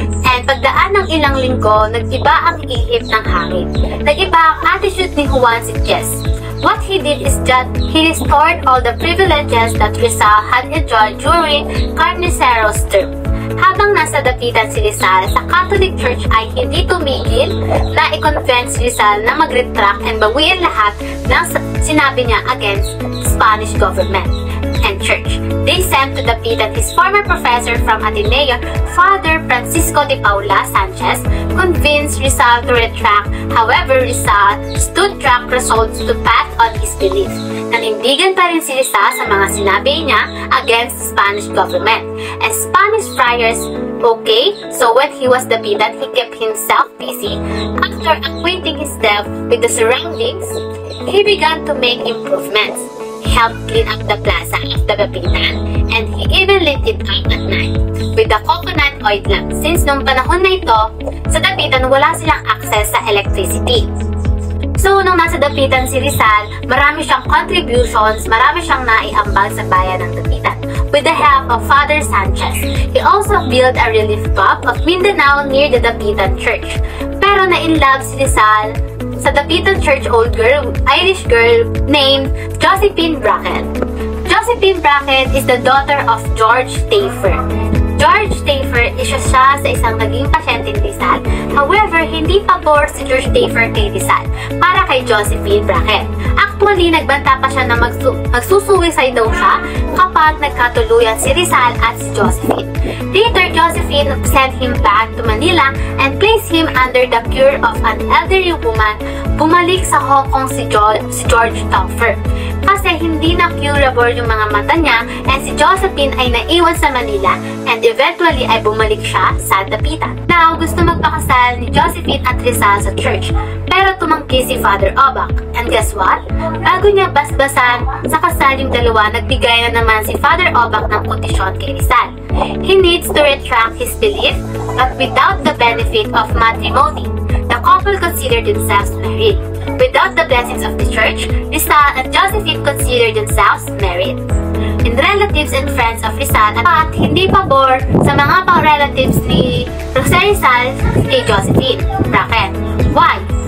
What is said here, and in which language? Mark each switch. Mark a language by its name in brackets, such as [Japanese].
[Filipino] And pagdaan ng ilang linggo, nag-iba ang ihip ng hangin. Nag-iba ang attitude ni Juan Sitges. [English] What he did is that he restored all the privileges that Rizal had enjoyed during Carnicero's term. [Filipino] Habang nasa Dapitan si Rizal, sa Catholic Church ay hindi tumigil na i-convince si Rizal na mag-retract and bawiin lahat ng sinabi niya [English] against Spanish government and church. They sent to Dapitan his former professor from Ateneo, Father Francisco de Paula Sanchez, convinced Rizal to retract. However, Rizal stood track resolved to pass on his beliefs. [Filipino] Nanindigan pa rin si Rizal sa mga sinabi niya [English] against the Spanish government. And Spanish friars, okay, so when he was Dapitan, he kept himself busy. After acquainting himself with the surroundings, he began to make improvements. He helped clean up the plaza of the Dapitan, and he even lit it up at night with the coconut oil lamp. [Filipino] Since nung panahon na ito, sa Dapitan wala silang access sa electricity. So, nung nasa Dapitan si Rizal, marami siyang contributions, marami siyang naiambag sa bayan ng Dapitan. [English] With the help of Father Sanchez, he also built a relief pub of Mindanao near the Dapitan Church. [Filipino] Pero na-inlove si Rizal sa Dapitan Church old girl, Irish girl named Josephine Brackett. [English] Josephine Brackett is the daughter of George Tafer. [Filipino] George Tafer, isa siya sa isang naging pasyente ni Rizal. However, hindi pabor si George Tafer kay Rizal para kay Josephine Brackett. Actually, nagbanta pa siya na magsusuicide daw siya kapag nagkatuluyan si Rizal at si Josephine. [English] Later, Josephine sent him back to Manila and placed him under the care of an elderly woman. [Filipino] Bumalik sa Hong Kong si George Tafer kasi hindi na curable yung mga mata niya, and si Josephine ay naiwan sa Manila and eventually ay bumalik siya sa Dapitan. Now, gusto magpakasal ni Josephine at Rizal sa church, pero tumangki si Father Obac. [English] And guess what? [Filipino] Bago niya basbasan sa kasal yung dalawa, nagbigay na naman si Father Obac ng kondisyon kay Rizal. [English] He needs to retract his belief, but without the benefit of matrimony. The couple considered themselves married. Without the blessings of the church, Rizal and Josephine considered themselves married. And relatives and friends of Rizal [Filipino] at hindi pabor sa mga pang-relatives ni Rizal kay Josephine Brackett. Why?